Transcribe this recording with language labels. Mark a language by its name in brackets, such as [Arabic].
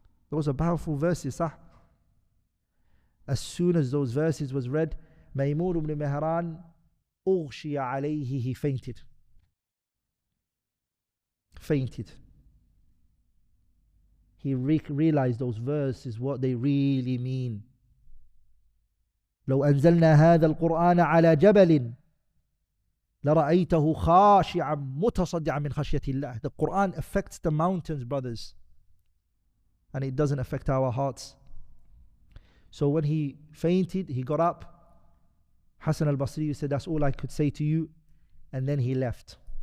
[English] Those are powerful verses, sah? As soon as those verses was read, Maymun ibn Mihran, [Arabic] أغشي عليه, [English] he fainted. He realized those verses, what they really mean. [Arabic] لو أنزلنا هذا القرآن على جبل لرأيته خاشعا متصدعا من خشية الله. [English] The Qur'an affects the mountains, brothers, and it doesn't affect our hearts. So when he fainted, he got up. Hassan al-Basri said, that's all I could say to you, and then he left.